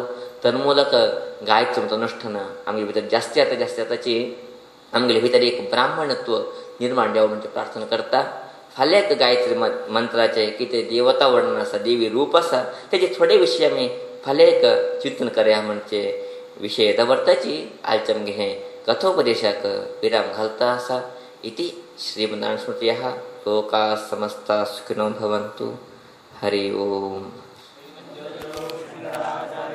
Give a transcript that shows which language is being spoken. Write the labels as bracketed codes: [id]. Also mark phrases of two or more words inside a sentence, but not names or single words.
[kok] तन्मूलक गायत्री मंत्र अनुश्ठान आमगे भितर जास्ती जाताची आमगे भितर एक ब्राह्मणत्व निर्माण जावं म्हणजे प्रार्थना करता. फाल्यां गायत्री मंत्राचे कितें देवता वर्णन आसा, देवी रूप आसा, तेजे थोडे विशय आमी फाल्यां चिंतन करया म्हणजे विशय दवरताची आयच्या आमगे हें कथोपदेशाक विराम घालता आसा. [sa] इति श्रीमन्नारायण स्मृतयः लोकाः समस्ताः सुखिनो भवन्तु. हरि ओम.